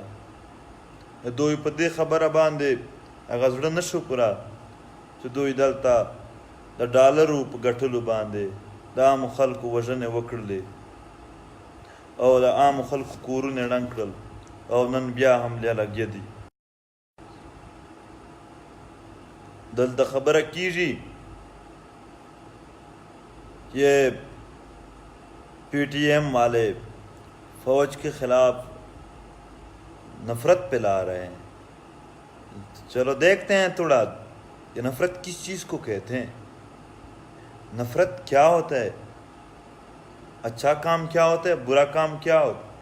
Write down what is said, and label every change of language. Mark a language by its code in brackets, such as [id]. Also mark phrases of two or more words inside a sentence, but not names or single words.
[ps] دوی په دې خبره باندې هغه زړه نه شو پوره چې دوی دلته د ډالرو په ګټلو باندې د عامو خلکو وژنې وکړلې او د عامو خلکو کورونه ړنګ کړل او نن بیا حملې لګیا دي. دلته خبره کیږي [ur] یہ پی ٹی ایم والے فوج کے خلاف نفرت پھیلا رہے ہیں. چلو دیکھتے ہیں تھوڑا یہ نفرت کس چیز کو کہتے ہیں، نفرت کیا ہوتا ہے، اچھا کام کیا ہوتا ہے، برا کام کیا ہوتا ہے.